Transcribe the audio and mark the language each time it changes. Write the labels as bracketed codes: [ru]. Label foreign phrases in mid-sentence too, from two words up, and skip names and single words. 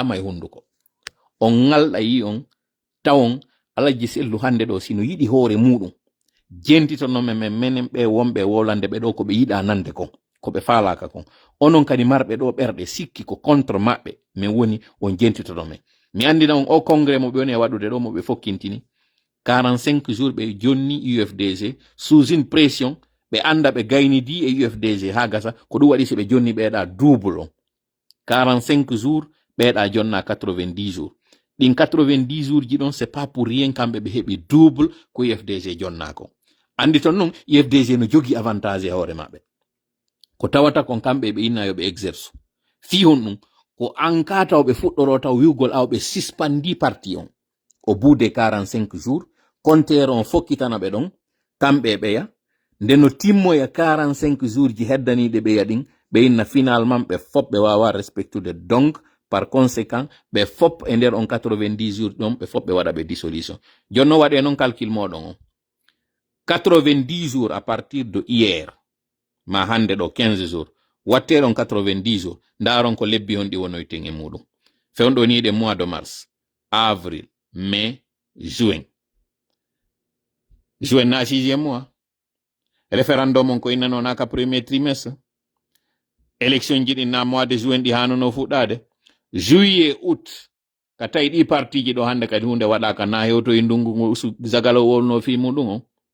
[ff] e hunduko on ngalɗa yi on tawon Alaji Sellu hande ɗo sino yiɗi hoore muɗum jentitonomen menen ɓe wonɓe wolande ɓe ɗo ko ɓe yiɗa nande kon ko ɓe faalaka kon onon kadi marɓe ɗo ɓerɗe sikki ko contre maɓɓe min woni on jentitonomen mi andina on o congrès mo ɓe woni e waɗude ɗo mo ɓe fokkintini 45 jours ɓe jonni UFDG [fr] sous une pression [ff] ɓe anda ɓe gaynidi e UFDG ha gasa ko ɗum waɗi si ɓe jonni ɓeeɗa double on 45 jours ɓeeɗa jonna 90 jours ɗin 90 jours ji ɗon [fr] c'est pas pour [ff] rien kamɓe ɓe heɓi double ko UFDG jonnako andi ton noon UFDG no jogi avantage e hoore maɓɓe ko tawata kon kamɓe ɓe inna yo ɓe exerce fi hon ɗum ko an ka taw ɓe fuɗɗoro taw wiwgol aw ɓe suspandi parti on [fr] au bout de 45 jours [ff] compteur on fokkitana ɓe ɗon kamɓe ɓeya nde no timmoya 45 jours ji heddaniɗe ɓeya ɗin ɓe inna finalement ɓe fop ɓe wawa respectude [fr] donc par conséquent [ff] ɓe fop e nder on 90 jours ɗon ɓe fop ɓe waɗa ɓe dissolution jonno waɗe noon calcul moɗon on 90 jours [fr] à partir de hier [ff] ma hande ɗo 15 jours watteɗon 90 jours ndaron ko lebbi on ɗi wonoyten e muɗum fewɗo ni ɗe [fr] mois de mars avril mai juin [ff] na 6e mois référendum on ko innano naka [fr] premier trimestre [ff] élection ji ɗin na [fr] mois de juin [ff] ɗi hanono fuɗɗade [fr] juillet août [ff] ka tawi ɗi parti ji ɗo hande kadi hunde waɗaka na hewto e ndungu zagalo wolno fi muɗum on